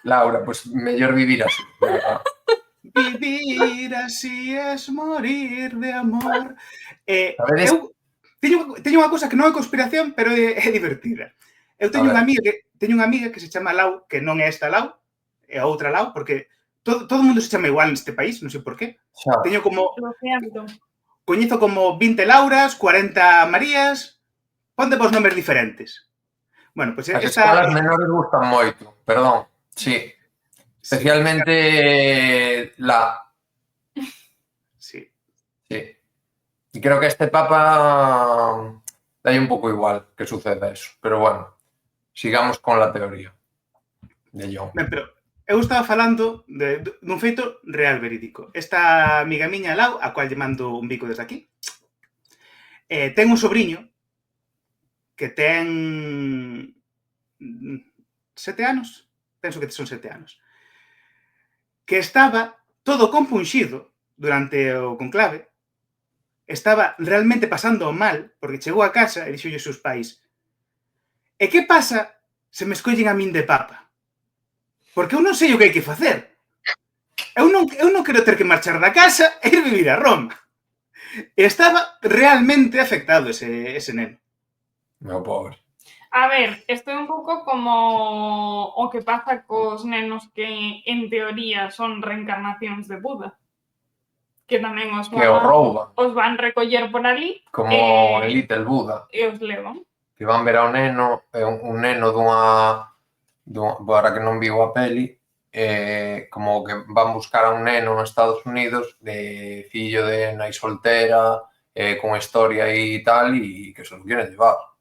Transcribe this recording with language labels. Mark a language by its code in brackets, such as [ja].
[gl] Laura, pues mellor vivir así. [es] Vivir así es morir de amor. [gl] Sabedes? Eu teño unha cousa que non é conspiración, pero é divertida. Eu teño unha amiga que se chama Lau, que non é esta Lau, é a outra Lau, porque todo mundo se chama igual neste país, non sei por qué. Teño como... Coñezo como 20 Lauras, 40 Marías... Ponte vos nomes diferentes. Bueno, pois as escalas menores gustan moito, perdón, sí. [es] Especialmente la. [gl] Sí. Sí. E creo que este Papa dai un pouco igual [es] que suceda eso, pero bueno, sigamos con la teoría. [gl] De John. Ben, pero eu estaba falando dun feito real verídico. Esta amiga miña Lau, a cual lle mando un bico desde aquí, ten un sobrinho que ten 7 anos, penso que son 7 anos, que estaba todo compunxido durante o conclave, estaba realmente pasando mal, porque chegou a casa e dixolle aos seus pais: e que pasa se me escollen a min de papa? Porque eu non sei o que hai que facer. Eu non quero ter que marchar da casa e ir vivir a Roma. E estaba realmente afectado ese neno. Meu pobre. A ver, isto é un pouco como o que pasa cos nenos que, en teoría, son reencarnacións de Buda. Que tamén Que o rouban. os van recoller por ali Como en Little Buda. e os levan. Que van ver ao neno, un neno dunha para que non viu a peli, como que van buscar a un neno nos Estados Unidos de fillo de nai soltera, con historia e tal, e que [es] se lo quieren llevar.